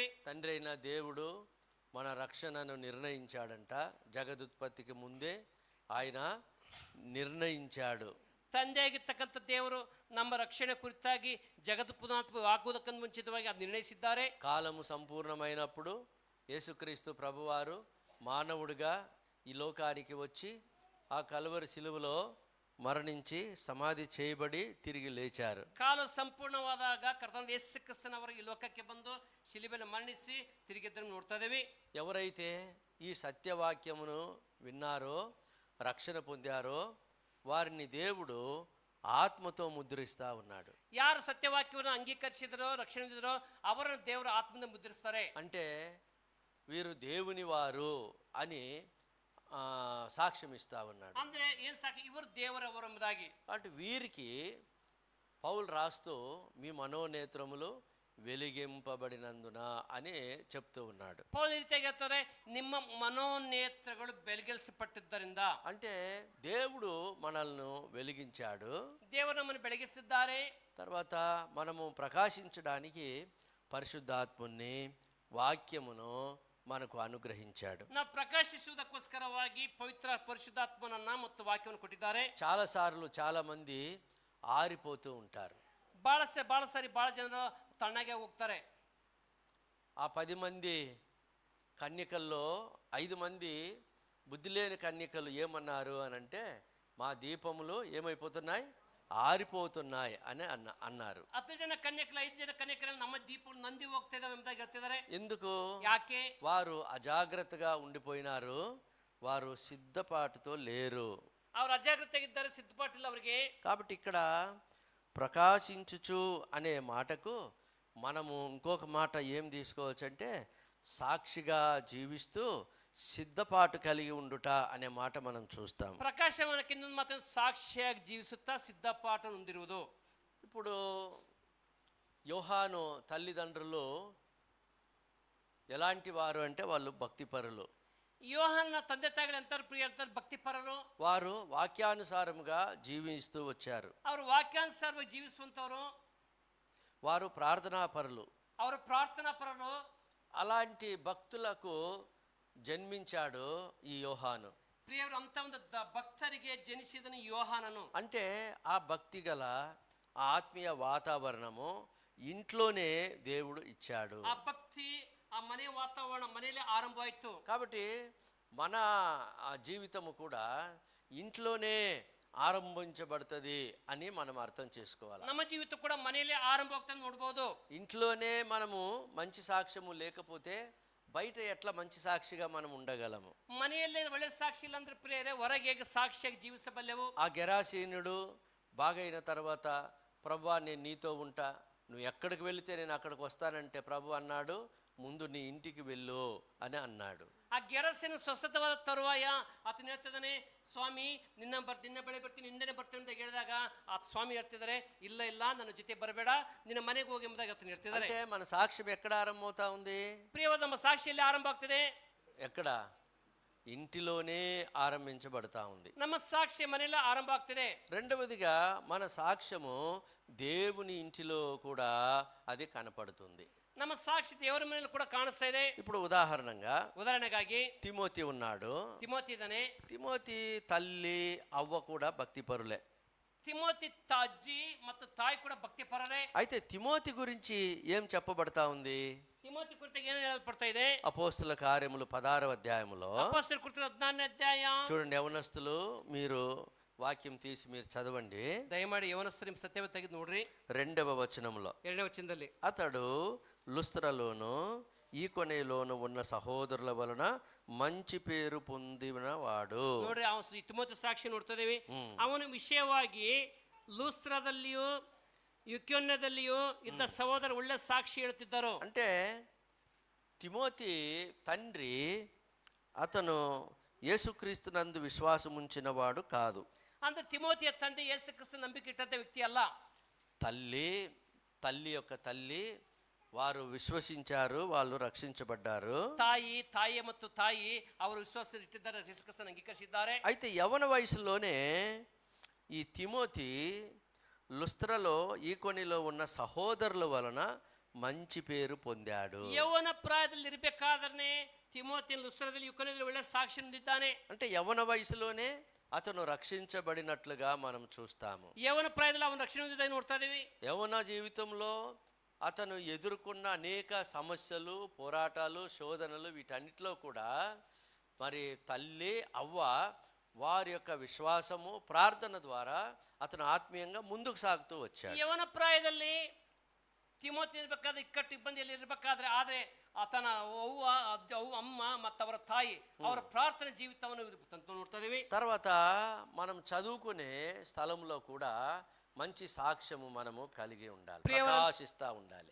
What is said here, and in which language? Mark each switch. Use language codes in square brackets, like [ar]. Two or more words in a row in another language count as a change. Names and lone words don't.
[te] తండ్రి అయిన దేవుడు మన రక్షణను నిర్ణయించాడంట. జగదుత్పత్తికి ముందే ఆయన నిర్ణయించాడు. [kn] ತಂದೆಯಾಗಿರ್ತಕ್ಕಂಥ ದೇವರು ನಮ್ಮ ರಕ್ಷಣೆ ಕುರಿತಾಗಿ ಜಗತ್ತು ಪುನಃ ಹಾಕುವುದಕ್ಕಂತ ಮುಂಚಿತವಾಗಿ ಅದು ನಿರ್ಣಯಿಸಿದ್ದಾರೆ. [te] కాలము సంపూర్ణమైనప్పుడు యేసుక్రీస్తు ప్రభువారు మానవుడిగా ఈ లోకానికి వచ్చి ఆ కలువరి శిలువలో మరణించి సమాధి చేయబడి తిరిగి లేచారు. [kn] ಕಾಲ ಸಂಪೂರ್ಣವಾದಾಗ ಕರ್ತನಾದ ಯೇಸು ಕ್ರಿಸ್ತನವರು ಈ ಲೋಕಕ್ಕೆ ಬಂದು ಶಿಲುಬೆಯಲ್ಲಿ ಮರಣಿಸಿ ತಿರುಗಿದ್ದನ್ನು ನೋಡ್ತಾ ಇದ್ದೀವಿ. [te] ఎవరైతే ఈ సత్యవాక్యమును విన్నారో, రక్షణ పొందారో వారిని దేవుడు ఆత్మతో ముద్రిస్తా ఉన్నాడు. [kn] ಯಾರು ಸತ್ಯವಾಕ್ಯವನ್ನು ಅಂಗೀಕರಿಸಿದರೋ, ರಕ್ಷಣೆ ಹೊಂದಿದರೋ ಅವರನ್ನು ದೇವರ ಆತ್ಮದಿಂದ ಮುದ್ರಿಸ್ತಾರೆ. [te] అంటే వీరు దేవుని వారు అని సాక్ష్యం ఇస్తా ఉన్నాడు. [kn] ಅಂದ್ರೆ ಏನ್ ಸಾಕು, ಇವರು ದೇವರವರು ಎಂಬುದಾಗಿ. [te] అంటే వీరికి పౌలు రాస్తూ మీ మనోనేత్రములు వెలిగింపబడినందున అని చెప్తూ ఉన్నాడు. [kn] ಪೌಲ ಈ ರೀತಿಯಾಗಿ ಹೇಳ್ತಾರೆ, ನಿಮ್ಮ ಮನೋನೇತ್ರಗಳು ಬೆಳಗಿಸಲ್ಪಟ್ಟಿದ್ದರಿಂದ. [te] అంటే దేవుడు మనల్ని వెలిగించాడు. [kn] ದೇವರು ನಮ್ಮನ್ನು ಬೆಳಗಿಸಿದ್ದಾರೆ. [te] తర్వాత మనము ప్రకాశించడానికి పరిశుద్ధాత్ముని వాక్యమును మనకు అనుగ్రహించాడు. [kn] ನಾವು ಪ್ರಕಾಶಿಸುವುದಕ್ಕೋಸ್ಕರವಾಗಿ ಪವಿತ್ರ ಪರಿಶುದ್ಧಾತ್ಮನನ್ನ ಮತ್ತು ವಾಕ್ಯವನ್ನು ಕೊಟ್ಟಿದ್ದಾರೆ. [te] చాలాసార్లు చాలా మంది ఆరిపోతూ ఉంటారు. [kn] ಬಹಳ ಸಾರಿ ಬಹಳ ಜನರು ತಣ್ಣಗೆ ಹೋಗ್ತಾರೆ. [te] ఆ 10 మంది కన్యకల్లో 5 మంది బుద్ధి లేని కన్యకలు ఏమన్నారు అని అంటే, మా దీపములు ఏమైపోతున్నాయి, ఆరిపోతున్నాయి అని అన్నారు. [kn] 10 ಜನ ಕನ್ಯಕರು 5 ಜನ ಕನ್ಯಕರಲ್ಲಿ ನಮ್ಮ ದೀಪಗಳು ನಂದಿ ಹೋಗ್ತಾ ಇದಾವೆ ಎಂಬುದಾಗಿ ಹೇಳ್ತಿದ್ದಾರೆ. [te] ఎందుకు? [kn] ಯಾಕೆ? [te] వారు అజాగ్రత్తగా ఉండిపోయినారు. వారు సిద్ధపాటుతో లేరు. [kn] ಅವರು ಅಜಾಗ್ರತೆಗಿದ್ದಾರೆ, ಸಿದ್ಧಪಾಟಿಲ್ಲ ಅವರಿಗೆ. [te] కాబట్టి ఇక్కడ ప్రకాశించుచు అనే మాటకు మనము ఇంకొక మాట ఏం తీసుకోవచ్చు అంటే, సాక్షిగా జీవిస్తూ సిద్ధపాటు కలిగి ఉండుట అనే మాట మనం చూస్తాం. [kn] ಪ್ರಕಾಶಮಾನಕ್ಕೆ ಇನ್ನೊಂದು ಮಾತ್ರ ಸಾಕ್ಷಿಯಾಗಿ ಜೀವಿಸುತ್ತಾ ಸಿದ್ಧಪಾಠ ಹೊಂದಿರುವುದು. [te] ఇప్పుడు యోహాను తల్లిదండ్రులు ఎలాంటి వారు అంటే, వాళ్ళు భక్తిపరులు. [kn] ಯೋಹಾನನ ತಂದೆ ತಾಯಿಗಳು ಎಂಥವ್ರು ಪ್ರಿಯ ಅಂತಾರೆ, ಭಕ್ತಿಪರರು. [te] వారు వాక్యానుసారముగా జీవిస్తూ వచ్చారు. [kn] ಅವರು ವಾಕ್ಯಾನುಸಾರವಾಗಿ ಜೀವಿಸುವಂತವರು. [te] వారు ప్రార్థనాపరులు. [kn] ಅವರು ಪ್ರಾರ್ಥನಾ ಪರರು. [te] అలాంటి భక్తులకు జన్మించాడు ఈ యోహాను. [kn] ಪ್ರಿಯವರು ಅಂತ ಒಂದು ಭಕ್ತರಿಗೆ ಜನಿಸಿದನು ಯೋಹಾನನು. [te] అంటే ఆ భక్తి గల ఆత్మీయ వాతావరణము ఇంట్లోనే దేవుడు ఇచ్చాడు. [kn] ಆ ಭಕ್ತಿ ಆ ಮನೆ ವಾತಾವರಣ ಮನೆಯಲ್ಲೇ ಆರಂಭವಾಯಿತು. [te] కాబట్టి మన జీవితము కూడా ఇంట్లోనే ఆరంభించబడుతుంది అని మనం అర్థం చేసుకోవాలి. [kn] ನಮ್ಮ ಜೀವಿತ ಕೂಡ ಮನೆಯಲ್ಲೇ ಆರಂಭ ಆಗ್ತದೆ ನೋಡಬಹುದು. [te] ఇంట్లోనే మనము మంచి సాక్ష్యము లేకపోతే బయట ఎట్లా మంచి సాక్షిగా మనం ఉండగలము? [kn] ಮನೆಯಲ್ಲೇ ಒಳ್ಳೆ ಸಾಕ್ಷಿ ಇಲ್ಲ ಅಂದ್ರೆ ಪ್ರಿಯರೇ, ಹೊರಗೆ ಹೇಗೆ ಸಾಕ್ಷಿಯಾಗಿ ಜೀವಿಸಬಲ್ಲೆವು? [te] ఆ గెరాసీనుడు బాగైన తర్వాత, ప్రభువా నేను నీతో ఉంటా, నువ్వు ఎక్కడికి వెళితే నేను అక్కడికి వస్తానంటే ప్రభు అన్నాడు, ముందు నీ ఇంటికి వెళ్ళు అని అన్నాడు. [kn] ಆ ಗೆರಸಿನ ಸ್ವಸ್ಥತವಾದ ತರುವಾಯ ಆತನ ಹೇಳ್ತಿದ್ದಾನೆ, ಸ್ವಾಮಿ ನಿನ್ನ ಬೆಳೆ ಬರ್ತೀನಿ, ನಿಂದನೆ ಬರ್ತೀನಿ ಅಂತ ಹೇಳಿದಾಗ ಆ ಸ್ವಾಮಿ ಹೇಳ್ತಿದ್ದಾರೆ, ಇಲ್ಲ ಇಲ್ಲ ನನ್ನ ಜೊತೆ ಬರಬೇಡ, ನಿನ್ನ ಮನೆಗೆ ಹೋಗಿ ಎಂಬುದಾಗಿ ಆತನ ಹೇಳ್ತಿದ್ದಾರೆ. [te] అంటే మన సాక్ష్యం ఎక్కడ ఆరంభమవుతా ఉంది? [kn] ಪ್ರಿಯವಾದ ನಮ್ಮ ಸಾಕ್ಷಿಯಲ್ಲಿ ಆರಂಭ ಆಗ್ತದೆ. [te] ఎక్కడ? ఇంటిలోనే ఆరంభించబడతా ఉంది. [kn] ನಮ್ಮ ಸಾಕ್ಷಿ ಮನೆಯಲ್ಲೇ ಆರಂಭ ಆಗ್ತದೆ. [te] రెండవదిగా మన సాక్ష్యము దేవుని ఇంటిలో కూడా అది కనపడుతుంది. [kn] ನಮ್ಮ ಸಾಕ್ಷಿ ದೇವರ ಮನೆಯಲ್ಲಿ ಕೂಡ ಕಾಣಿಸ್ತಾ ಇದೆ. [te] ఇప్పుడు ఉదాహరణೆಗಾಗಿ తిమోతి ఉన్నాడు. [kn] ತಿಮೋತಿ ಇದ್ದಾನೆ. [te] తిమోతి తల్లి అవ్వ కూడా భక్తిపరులే. [kn] ತಿಮೋತಿ ಅಜ್ಜಿ ಮತ್ತು ತಾಯಿ ಕೂಡ ಭಕ್ತಿಪರರೇ. [te] అయితే తిమోతి గురించి ఏం చెప్పబడతా ఉంది? [kn] ತಿಮೋತಿ ಕುರಿತಾಗಿ ಏನು ಹೇಳಲ್ಪಡ್ತಾ ಇದೆ? [te] అపోస్తుల కార్యములు 16వ అధ్యాయములో [kn] ಅಪೊಸ್ತಲರ ಕುರಿತ 14ನೇ ಅಧ್ಯಾಯ. [te] చూడండి, యవనస్తులు మీరు వాక్యం తీసి మీరు చదవండి. [kn] ದಯಮಾಡಿ ಯವನಸ್ಥರು ನಿಮ್ಮ ಸತ್ಯವ ತೆಗೆದು ನೋಡ್ರಿ. [te] 2వ వచనంలో, [kn] 2ನೇ ವಚನದಲ್ಲಿ, [te] అతడు లుస్త్రలోను ఈ కొనేలోను ఉన్న సహోదరుల వలన మంచి పేరు పొందినవాడు. [kn] ನೋಡ್ರಿ ಅವನು ತಿಮೋತಿ ಸಾಕ್ಷಿ ನೋಡ್ತಿದ್ದೇವೆ. ಅವನ ವಿಷಯವಾಗಿ ಲೂಸ್ತ್ರದಲ್ಲಿಯೂ ಯುಕ್ಯೋನ್ಯದಲ್ಲಿಯೂ ಇದ್ದ ಸಹೋದರ ಒಳ್ಳೆ ಸಾಕ್ಷಿ ಹೇಳ್ತಿದ್ದರು. [te] అంటే తిమోతి తండ్రి అతను యేసుక్రీస్తునందు విశ్వాసం ఉంచిన వాడు కాదు. [kn] ಅಂದ್ರೆ ತಿಮೋತಿಯ ತಂದೆ ಯೇಸು ಕ್ರಿಸ್ತ ನಂಬಿಕೆ ಇಟ್ಟಂತ ವ್ಯಕ್ತಿ ಅಲ್ಲ. [te] తల్లి యొక్క తల్లి వారు విశ్వసించారు, వాళ్ళు రక్షించబడ్డారు. [kn] ತಾಯಿ ಮತ್ತು ತಾಯಿ ಅವರು ವಿಶ್ವಾಸ ಇಟ್ಟಿದ್ದಾರೆ, ಯೇಸು ಕ್ರಿಸ್ತನ ಅಂಗೀಕರಿಸಿದ್ದಾರೆ. [te] అయితే యవన వయసులోనే ఈ తిమోతి లుస్త్రలో ఈకొనిలో ఉన్న సహోదరుల వలన మంచి పేరు పొందాడు. [kn] ಯೌವನ ಪ್ರಾಯದಲ್ಲಿ ಇರಬೇಕಾದ್ರೆ ತಿಮೋತಿ ಲುಸ್ತ್ರದಲ್ಲಿ ಯುಕೋನ್ಯದಲ್ಲಿ ಒಳ್ಳೆ ಸಾಕ್ಷಿ ಹೊಂದಿದ್ದಾನೆ. [te] అంటే యవన వయసులోనే అతను రక్షించబడినట్లుగా మనం చూస్తాము. [kn] ಯೌವನ ಪ್ರಾಯದಲ್ಲಿ ಅವನು ರಕ್ಷಣೆ ಹೊಂದಿದ್ದಾನೆ ನೋಡ್ತಾ ಇದೀವಿ. [te] యవన జీవితంలో అతను ఎదుర్కొన్న అనేక సమస్యలు, పోరాటాలు, శోధనలు, వీటన్నిటిలో కూడా మరి తల్లి అవ్వ వారి యొక్క విశ్వాసము, ప్రార్థన ద్వారా అతను ఆత్మీయంగా ముందుకు సాగుతూ వచ్చాడు. [kn] ಯೌವನ ಪ್ರಾಯದಲ್ಲಿ ತಿಮೋತಿ ಇರಬೇಕಾದ್ರೆ ಇಕ್ಕಟ್ಟು ಇಬ್ಬಂದಿಯಲ್ಲಿ ಇರಬೇಕಾದ್ರೆ ಆದರೆ ಆತನ ಅಮ್ಮ ಮತ್ತು ಅವರ ತಾಯಿ ಅವರ ಪ್ರಾರ್ಥನೆ ಜೀವಿತವನ್ನು ನೋಡ್ತಾ ಇದೀವಿ. [te] తర్వాత మనం చదువుకునే స్థలంలో కూడా మంచి సాక్ష్యము మనము కలిగి ఉండాలి, ప్రకాశిస్తూ ఉండాలి.